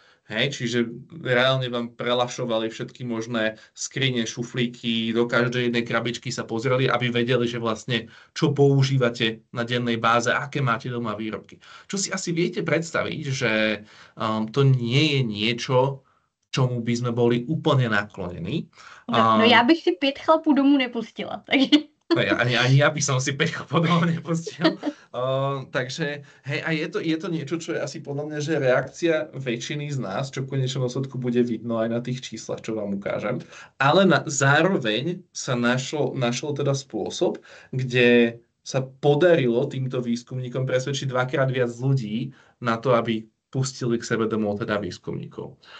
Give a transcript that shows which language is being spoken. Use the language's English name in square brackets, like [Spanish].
[Slovak] Hej, čiže reálne vám prelašovali všetky možné skrine, šuflíky, do každej jednej krabičky sa pozreli, aby vedeli, že vlastne čo používate na dennej báze, aké máte doma výrobky. Čo si asi viete predstaviť, že to nie je niečo, čomu by sme boli úplne naklonení. [Czech] No já bych si 5 chlapů domů nepustila. Takže... [Slovak] No ja, ani ja by som si peťku podľa mňa nepustil. Takže, hej, a je to niečo, čo je asi podľa mňa, že reakcia väčšiny z nás, čo v konečnom dôsledku bude vidno aj na tých číslach, čo vám ukážem. Ale zároveň sa našlo teda spôsob, kde sa podarilo týmto výskumníkom presvedčiť dvakrát viac ľudí na to, aby pustili k sebe domov teda výskumníkov.